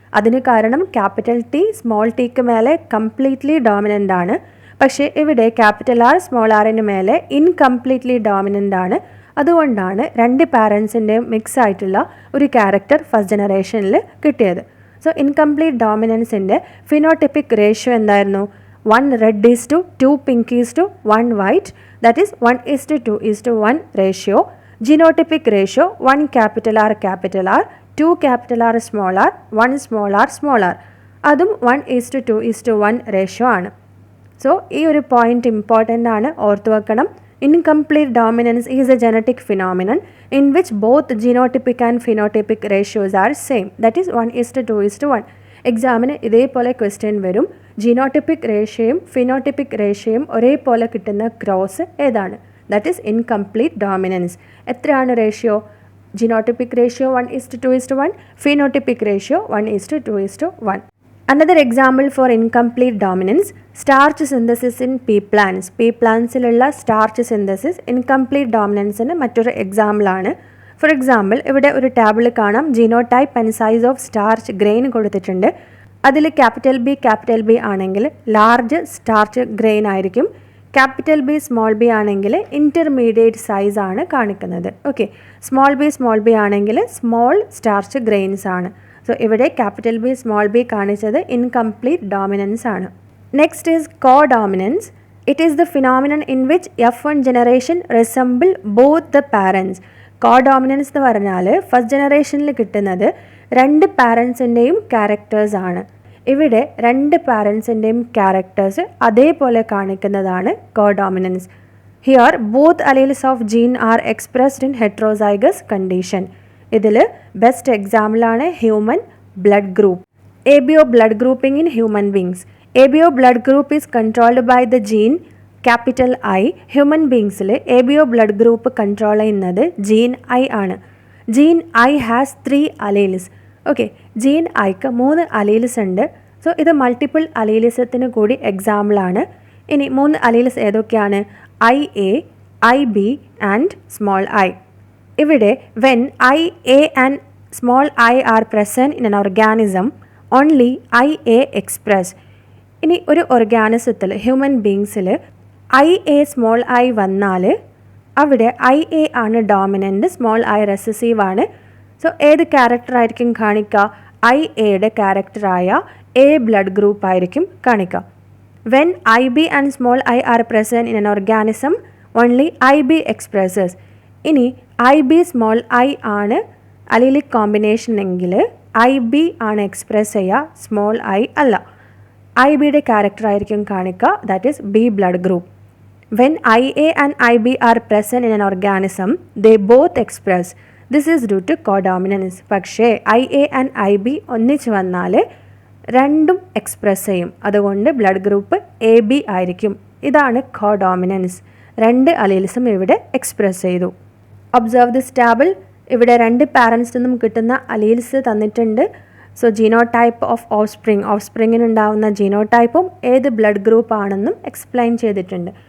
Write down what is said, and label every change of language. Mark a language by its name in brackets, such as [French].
[Malayalam] അതിന് കാരണം capital T small tick മേലെ കംപ്ലീറ്റ്ലി ഡോമിനൻ്റ് ആണ്. പക്ഷേ ഇവിടെ ക്യാപിറ്റൽ ആർ സ്മോൾ ആറിന് മേലെ ഇൻകംപ്ലീറ്റ്ലി ഡോമിനൻ്റ് ആണ്. അതുകൊണ്ടാണ് രണ്ട് പാരൻസിൻ്റെയും മിക്സ് ആയിട്ടുള്ള ഒരു ക്യാരക്ടർ ഫസ്റ്റ് ജനറേഷനിൽ കിട്ടിയത്. സോ ഇൻകംപ്ലീറ്റ് ഡോമിനൻസിൻ്റെ ഫിനോട്ടിപ്പിക് റേഷ്യോ എന്തായിരുന്നു? [English] 1 red is to 2 pink is to 1 white, that is 1:2:1 ratio. Genotypic ratio 1 capital R, 2 capital R small r, 1 small r small r. [Malayalam] അതും 1:2:1 ratio ആണ്. സോ ഈ ഒരു point important ആണ്, ഓർത്തു വെക്കണം. [English] Incomplete dominance is a genetic phenomenon in which both genotypic and phenotypic ratios are same, that is 1:2:1. [Malayalam] എക്സാമിന് ഇതേപോലെ question വരും. ജീനോട്ടിപ്പിക് റേഷ്യോയും ഫിനോട്ടിപ്പിക് റേഷ്യോയും ഒരേപോലെ കിട്ടുന്ന ക്രോസ് ഏതാണ്? [English] That is incomplete dominance. [Malayalam] എത്രയാണ് ratio? Genotypic ratio 1:2:1, phenotypic ratio 1:2:1. [English] Another example for incomplete dominance, starch synthesis in pea plants. [Malayalam] Pea plantsലുള്ള starch synthesis incomplete dominanceന് മറ്റൊരു example ആണ്. For example ഇവിടെ ഒരു ടേബിൾ കാണാം. Genotype and size of starch grain കൊടുത്തിട്ടുണ്ട്. അതിൽ capital B ആണെങ്കിൽ large starch grain ആയിരിക്കും. Capital B small B ആണെങ്കിൽ ഇൻ്റർമീഡിയറ്റ് സൈസ് ആണ് കാണിക്കുന്നത്. ഓക്കെ, സ്മോൾ ബി ആണെങ്കിൽ സ്മോൾ സ്റ്റാർച്ച് ഗ്രെയിൻസ് ആണ്. സോ ഇവിടെ ക്യാപിറ്റൽ ബി സ്മോൾ ബി കാണിച്ചത് ഇൻകംപ്ലീറ്റ് ഡോമിനൻസ് ആണ്. [English] Next is codominance. It is the phenomenon in which F1 generation resemble both the parents. [Malayalam] കോഡോമിനൻസ് എന്ന് പറഞ്ഞാൽ ഫസ്റ്റ് ജനറേഷനിൽ കിട്ടുന്നത് രണ്ട് പാരൻസിൻ്റെയും ക്യാരക്ടേഴ്സ് ആണ്. ഇവിടെ രണ്ട് പാരൻസിൻ്റെയും ക്യാരക്ടേഴ്സ് അതേപോലെ കാണിക്കുന്നതാണ് കോഡോമിനൻസ്. [English] Here both alleles of gene are expressed in heterozygous condition. [Malayalam] ഇതിൽ ബെസ്റ്റ് എക്സാമ്പിളാണ് human blood group. [English] ABO blood grouping in human beings. ABO blood group is controlled by the gene capital I. [Malayalam] Human ബീങ്സിൽ ABO blood group control ചെയ്യുന്നത് gene I ആണ്. [English] Gene I has 3 alleles. [Malayalam] Okay, gene ഐക്ക് 3 alleles ഉണ്ട്. So ഇത് multiple അലീലിസത്തിന് കൂടി എക്സാമ്പിളാണ്. ഇനി 3 alleles ഏതൊക്കെയാണ്? [English] IA, IB and small I. [Malayalam] ഇവിടെ [English] When IA and small I are present in an organism only IA express. [Malayalam] ഇനി ഒരു ഓർഗാനിസത്തിൽ ഹ്യൂമൻ ബീങ്സിൽ IA സ്മോൾ ഐ വന്നാൽ അവിടെ IA ആണ് ഡോമിനൻ്റ്, സ്മോൾ ഐ റെസസീവ് ആണ്. സോ ഏത് ക്യാരക്ടറായിരിക്കും കാണിക്കുക? IAയുടെ ക്യാരക്ടറായ A ബ്ലഡ് ഗ്രൂപ്പ് ആയിരിക്കും കാണിക്കുക. [English] When IB and small I are present in an organism only IB expresses. [Malayalam] ഇനി IB സ്മോൾ ഐ ആണ് അലീലിക് കോമ്പിനേഷൻ എങ്കിൽ IB ആണ് എക്സ്പ്രസ് ചെയ്യുക, സ്മോൾ ഐ അല്ല. IBയുടെ ക്യാരക്ടറായിരിക്കും കാണിക്കുക, [English] that is [Malayalam] B blood group. [English] When IA and IB are present in an organism, they both express. This is due to codominance. [Malayalam] പക്ഷേ IA and IB ഒന്നിച്ച് വന്നാൽ രണ്ടും എക്സ്പ്രസ് ചെയ്യും. അതുകൊണ്ട് ബ്ലഡ് ഗ്രൂപ്പ് AB ആയിരിക്കും. ഇതാണ് കോഡോമിനൻസ്. രണ്ട് അലീൽസും ഇവിടെ എക്സ്പ്രസ് ചെയ്തു. [English] Observe this table. [Malayalam] ഇവിടെ രണ്ട് പാരൻസിൽ നിന്നും കിട്ടുന്ന അലീൽസ് തന്നിട്ടുണ്ട്. സോ ജീനോടൈപ്പ് ഓഫ് ഓഫ്സ്പ്രിങ്ങിനുണ്ടാവുന്ന ജീനോടൈപ്പും ഏത് ബ്ലഡ് ഗ്രൂപ്പ് ആണെന്നും എക്സ്പ്ലെയിൻ ചെയ്തിട്ടുണ്ട്.